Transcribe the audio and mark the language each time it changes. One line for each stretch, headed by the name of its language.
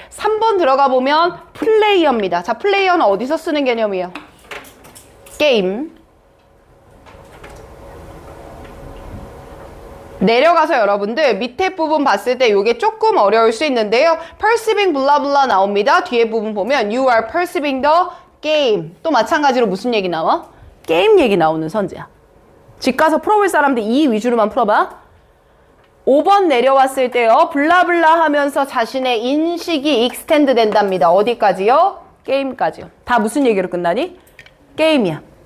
Korean: 3번 들어가 보면 플레이어입니다. 자, 플레이어는 어디서 쓰는 개념이에요? 게임. 내려가서 여러분들 밑에 부분 봤을 때 이게 조금 어려울 수 있는데요. perceiving 블라블라 나옵니다. 뒤에 부분 보면
English: you are perceiving the game.
Korean: 또 마찬가지로 무슨 얘기 나와? 게임 얘기 나오는 선지야. 집 가서 풀어볼 사람들 이 위주로만 풀어봐. 5번 내려왔을 때요. 블라블라 하면서 자신의 인식이 익스텐드 된답니다. 어디까지요? 게임까지요. 다 무슨 얘기로 끝나니? 게임이야.